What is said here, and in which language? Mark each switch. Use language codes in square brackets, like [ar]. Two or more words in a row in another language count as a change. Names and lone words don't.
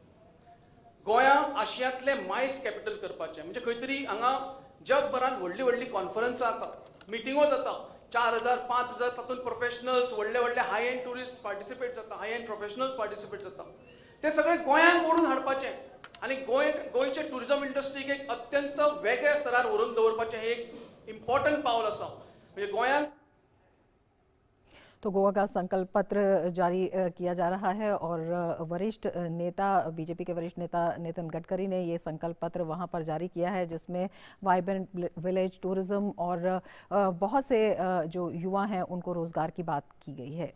[kok] गोंया आशियांतले [en] MICE capital [kok] करपाचें, म्हणजे खंय तरी हांगा जगभरात व्हडली व्हडली कॉन्फरन्सां जाता, मिटिंगो जाता, 4000 5000 तातून प्रोफेशनल्स, व्हडले व्हडले [en] high end tourist participate [kok] जाता, [en] high end professionals participate [kok] जाता, ते सगळे गोंयांत ओडून हाडपाचें आणि गोंयचे [en] tourism industry [kok] एक अत्यंत वेगळ्या स्तरार व्हरून दवरपाचें हे एक इम्पॉर्टंट पावल आसा। म्हणजे गोंयांत [hi] तो गोवा का संकल्प पत्र जारी किया जा रहा है और वरिष्ठ नेता, बीजेपी के वरिष्ठ नेता नितिन गडकरी ने ये संकल्प पत्र वहां पर जारी किया है, जिसमें [en] vibrant village tourism [hi] और बहुत से जो युवा हैं उनको रोजगार की बात की गई है।